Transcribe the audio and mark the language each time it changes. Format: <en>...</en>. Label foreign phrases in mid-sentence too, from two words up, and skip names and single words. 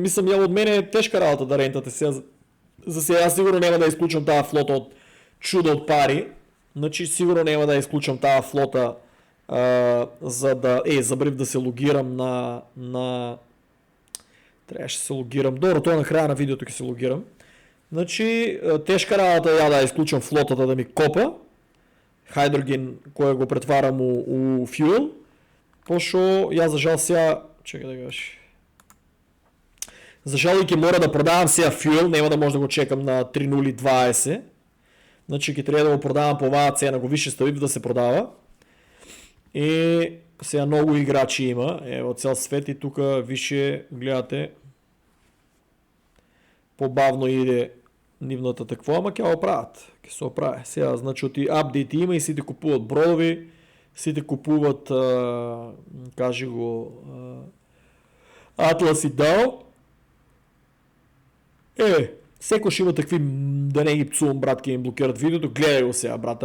<bg>Мислям, от мен е тежка работа да рентате сега. За сега сигурно няма да изключвам тази флота от чудо от пари. Значи сигурно няма да изключвам тази флота, за да... забрив да се логирам на... Трябваше да се логирам. Добре, това на края на видеото ще се логирам. Значи тежка работа я да изключвам флотата да ми копа. Хайдроген, кое го претварям у фюел.</bg> <mk>Пошо, я за жал сега... Чекай да гаш. За жал и мора да продавам сега фюел, няма да може да го чекам на 3.020. Значи ки трябва да го продавам по оваа цена, го више стави да се продава.</mk> <bg>И сега много играчи има, от цял свет и тук више,</bg> <mk>гледате, по-бавно иде нивната такво, ама ке оправят, ке се оправя. Сега, значи от и апдейти има и сите купуват бродови, сите купуват, кажи го, Atlas и DAO.</mk> <bg>Всеко ще има такви, да не ги псувам, брат, ке им блокират видеото, гледай го сега, брат.</bg>